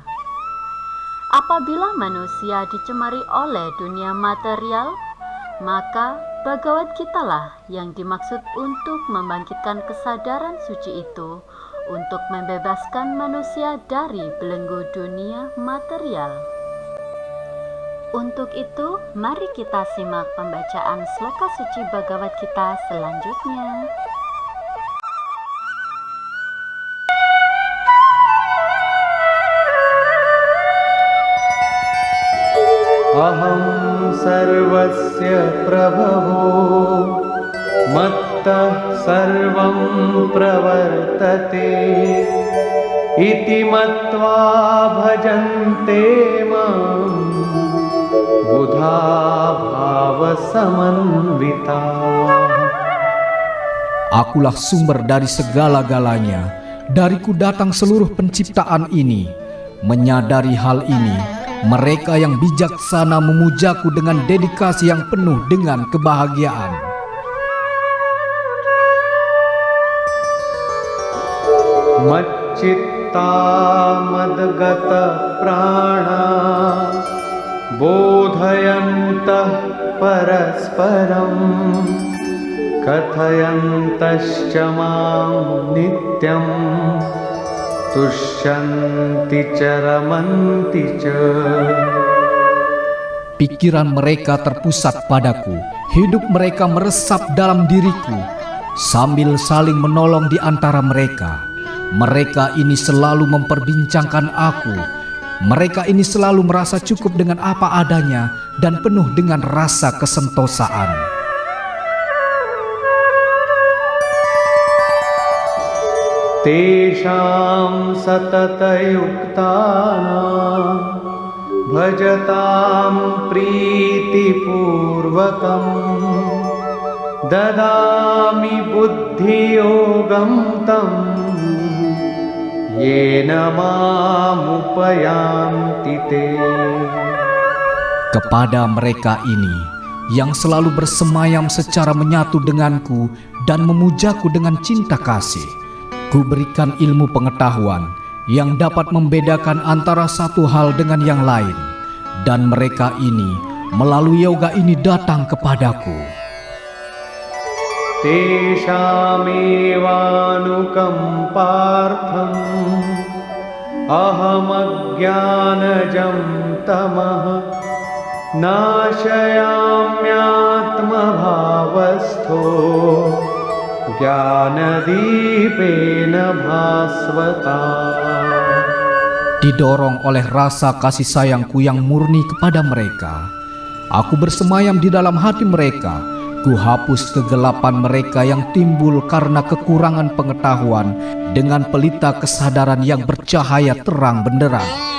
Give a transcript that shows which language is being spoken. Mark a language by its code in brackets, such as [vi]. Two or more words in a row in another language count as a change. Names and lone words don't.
[id] Apabila manusia dicemari oleh dunia material, maka Bhagavad Gita lah yang dimaksud untuk membangkitkan kesadaran suci itu untuk membebaskan manusia dari belenggu dunia material. Untuk itu, mari kita simak pembacaan sloka suci Bhagavad Gita selanjutnya. [sa] अहं सर्वस्य प्रभवो मत्तः सर्वं प्रवर्तते इति मत्वा भजन्ते मां बुद्ध भाव समन्विता. [id] Akulah sumber dari segala-galanya, dariku datang seluruh penciptaan ini. Menyadari hal ini, mereka yang bijaksana memujaku dengan dedikasi yang penuh dengan kebahagiaan. [sa] मच्चित्त मद्गत प्राण बोधयन्तः परस्परम् कथयन्तश्च मां नित्यं तुष्यन्ति चरमन्ति च. [id] Pikiran mereka terpusat padaku, hidup mereka meresap dalam diriku, sambil saling menolong di antara mereka. Mereka ini selalu memperbincangkan aku. Mereka ini selalu merasa cukup dengan apa adanya dan penuh dengan rasa kesentosaan. [sa] तेषां सततयुक्तानां भजतां प्रीतिपूर्वकम् ददामि बुद्धियोगं तं येन मामुपयान्ति ते. [id] Kepada mereka ini yang selalu bersemayam secara menyatu denganku dan memujaku dengan cinta kasih, ku berikan ilmu pengetahuan yang dapat membedakan antara satu hal dengan yang lain, dan mereka ini melalui yoga ini datang kepadaku. [sa] तेषामेवानुकम्पार्थम् अहमज्ञानजं तमः नाशयाम्यात्मभावस्थो ज्ञानदीपेन भास्वता. [id] Didorong oleh rasa kasih sayangku yang murni kepada mereka, aku bersemayam di dalam hati mereka. Ku hapus kegelapan mereka yang timbul karena kekurangan pengetahuan dengan pelita kesadaran yang bercahaya terang benderang.